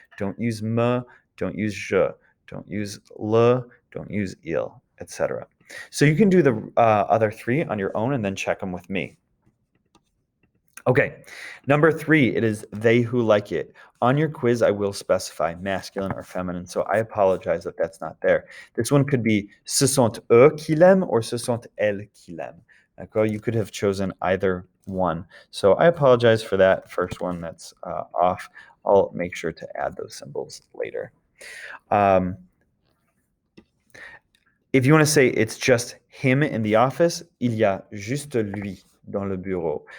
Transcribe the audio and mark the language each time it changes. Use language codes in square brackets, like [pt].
[en] Don't use me, don't use je, don't use le, don't use il, etc. So you can do the other three on your own and then check them with me. Okay, number 3, it is they who like it. On your quiz, I will specify masculine or feminine, so I apologize that that's not there. This one could be [fr] ce sont eux qui l'aiment or ce sont elles qui l'aiment. [en] Okay, you could have chosen either one. So I apologize for that first one that's off. I'll make sure to add those symbols later. If you want to say it's just him in the office, [fr] il y a juste lui dans le bureau.